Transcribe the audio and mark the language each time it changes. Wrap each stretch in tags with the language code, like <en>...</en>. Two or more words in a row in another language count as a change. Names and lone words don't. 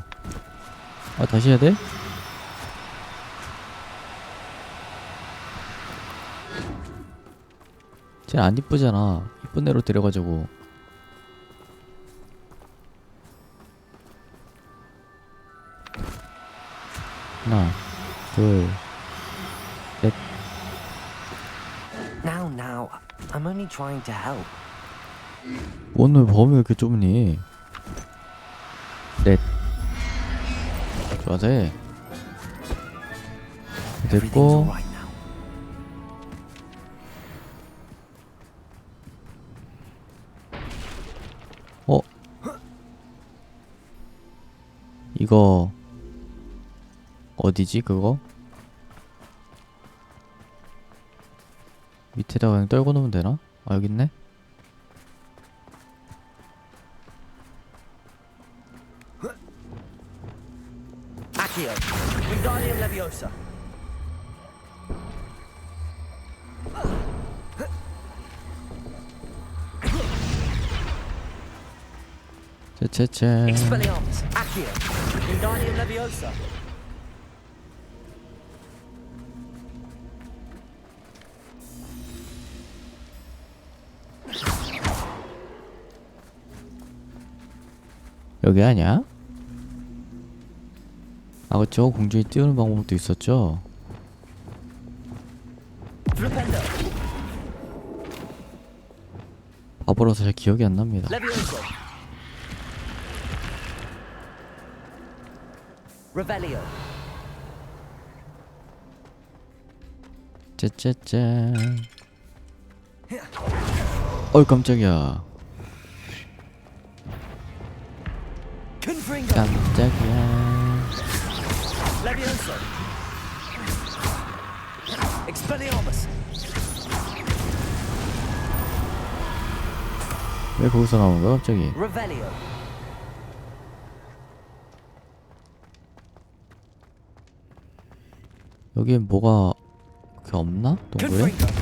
<ko>아 다시 해야 돼? 쟤는 안 이쁘잖아. 이쁜 애로 데려가자고. 하나, 둘, 셋.</ko> <en>Now, I'm only trying to help.</en> <ko>오늘 범위 왜 이렇게 좁니? 넷. 좋아해. Everything's 됐고.</ko> <en>alright now.</en> <ko>이거 어디지 그거? 밑에다가 그냥 떨고 놓으면 되나? 아 여기 있네? Accio. Wingardium Leviosa. 쟤. Expelliarmus. Accio. Wingardium Leviosa. 여기 아니야? 아 그쵸 공중에 띄우는 방법도 있었죠. Flipendo. 바보라서 잘 기억이 안 납니다. Levioso. Revelio. 쟤. 어이 깜짝이야. Confringo. 깜짝이야. Levioso. Expelliarmus. 왜 거기서 나오는 거야 갑자기? Revelio. 여기엔 뭐가 그게 없나? 동굴에?</ko>